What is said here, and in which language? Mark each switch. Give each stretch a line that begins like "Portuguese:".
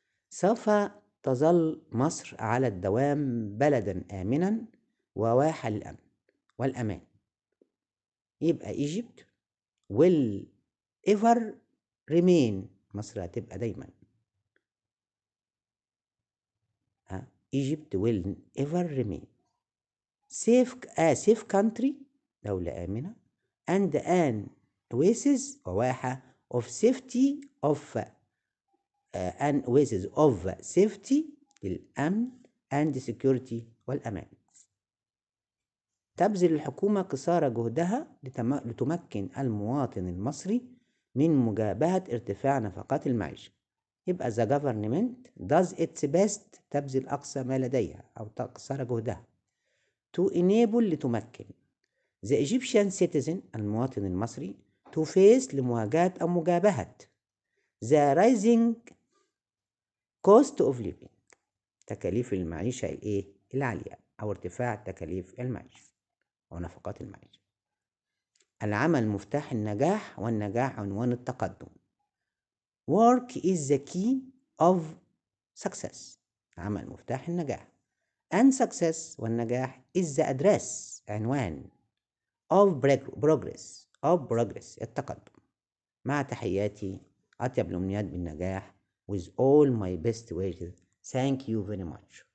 Arabic: سوف تظل مصر على الدوام بلدا آمنا وواحة للأمن والأمان.
English: يبقى Egypt will ever remain
Arabic: مصر هتبقى دايما
English: Egypt will ever remain safe country
Arabic: دولة آمنة
English: and an oasis
Arabic: وواحة
English: of safety of an oasis of safety
Arabic: للأمن
English: and security
Arabic: والأمان. تبذل الحكومة قصارى جهدها لتمكن المواطن المصري من مجابهة ارتفاع نفقات المعيشة. يبقى
English: the government does its best
Arabic: تبذل أقصى ما لديها أو قصارى جهدها
English: to enable
Arabic: لتمكن
English: the Egyptian citizen
Arabic: المواطن المصري
English: to face
Arabic: لمواجهة أو مجابهة
English: the rising cost of living
Arabic: تكاليف المعيشة العالية أو ارتفاع تكاليف المعيشة ونفقات المعيشة. العمل مفتاح النجاح والنجاح عنوان التقدم.
English: Work is the key of success.
Arabic: عمل مفتاح النجاح.
English: And success
Arabic: والنجاح
English: is the address
Arabic: عنوان
English: of progress
Arabic: التقدم. مع تحياتي أطيب الأمنيات بالنجاح
English: with all my best wishes. Thank you very much.